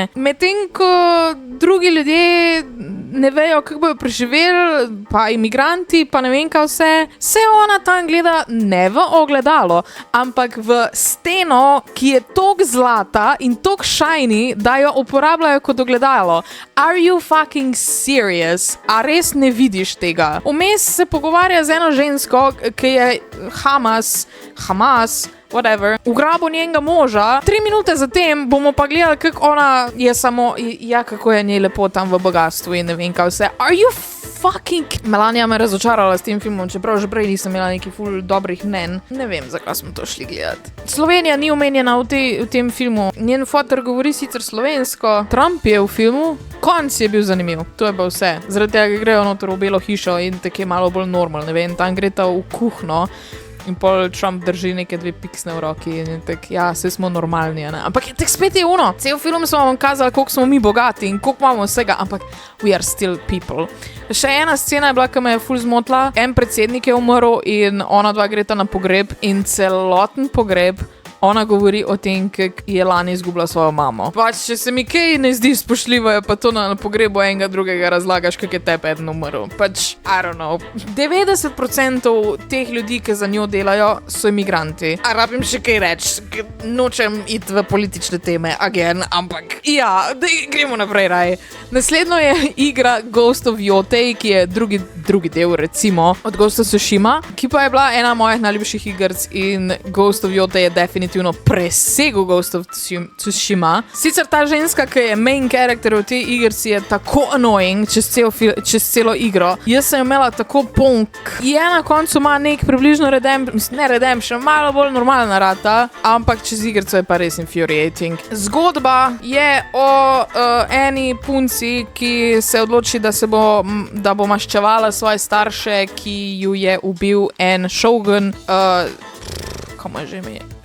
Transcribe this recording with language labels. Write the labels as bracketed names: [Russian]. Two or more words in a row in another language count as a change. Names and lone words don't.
[Slovenian] Medtem, ko drugi ljudje ne vejo, kako bojo preživeli, pa imigranti, pa ne vem kaj vse, se ona tam gleda ne v ogledalo, ampak v steno, ki je tok zlata in tok shiny, da jo uporabljajo kot ogledalo. [English] Are you fucking serious? [Slovenian] A res ne vidiš tega? Vmes se pogovarja z eno žensko, ki je Hamas, whatever, ugrabil njenega moža. 3 minute zatem bomo pa gledali, kako ona je samo, kako je njej lepo tam v bogatstvu in ne vem kaj vse. [English] Are you [Slovenian] Melania me je razočarala s tem filmom, čeprav že prej nisem imela nekih ful dobrih mnen. Ne vem, zakaj smo to šli gledati. Slovenija ni omenjena v tem filmu. Njen fotor govori sicer slovensko. Trump je v filmu. Konc je bil zanimiv. To je pa vse. Zaradi tega grejo noter v Belo hišo in tako je malo bolj normal. Ne vem, tam gre ta v kuhno. In pol Trump drži neke 2 piksne v roki in tak, ja, vse smo normalni, ne? Ampak tak spet je ono. Cel film smo vam kazali, koliko smo mi bogati in koliko imamo vsega, ampak [English] we are still people. [Slovenian] Še ena scena je bila, ki me je ful zmotila. En predsednik je umrl in ona dva greta na pogreb in celoten pogreb ona govori o tem, kako je lani izgubila svojo mamo. Pač, če se mi kaj ne zdi spoštljivo, je pa to na pogrebu enega drugega razlagaš, kako je tebi eden umrl. Pač, [English] I don't know. [Slovenian] 90% teh ljudi, ki za njo delajo, so imigranti. A rabim še kaj reči, nočem iti v politične teme, again, ampak ja, gremo naprej raj. Naslednjo je igra Ghost of Yotei, ki je drugi del, recimo, od Ghost of Tsushima, ki pa je bila ena mojih najljubših igrc in Ghost of Yotei je definitivno presegel Ghost of Tsushima. Sicer ta ženska, ki je [English] main character [Slovenian] v tej igrci, je tako annoying čez celo igro. Jaz sem imela tako punk. Je na koncu ima nek približno redemption, malo bolj normalna rata, ampak čez igrco je pa res infuriating. Zgodba je o eni punci, ki se odloči, da bo maščevala svoje starše, ki ju je ubil en shogun, komu je že ime?